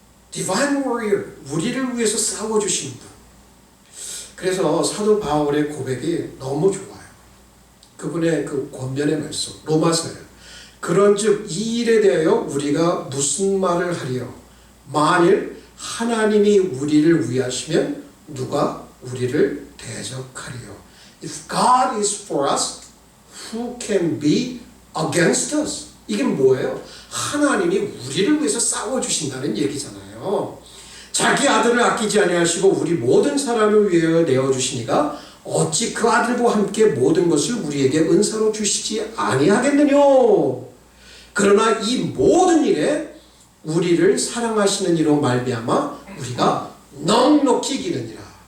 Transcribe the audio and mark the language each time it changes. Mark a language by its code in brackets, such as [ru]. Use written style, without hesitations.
[ko] Divine Warrior, 우리를 위해서 싸워주신 분. 그래서 사도 바울의 고백이 너무 좋아요. 그분의 그 권면의 말씀, 로마서예요. 그런즉 이 일에 대하여 우리가 무슨 말을 하리요? 만일 하나님이 우리를 위하시면 누가 우리를 대적하리요? [en] If God is for us, who can be against us? [ko] 이게 뭐예요? 하나님이 우리를 위해서 싸워주신다는 얘기잖아요. 자기 아들을 아끼지 아니하시고 우리 모든 사람을 위하여 내어주시니가 어찌 그 아들과 함께 모든 것을 우리에게 은사로 주시지 아니하겠느뇨? 그러나 이 모든 일에 우리를 사랑하시는 이로 말미암아 우리가 넉넉히 이기느니라.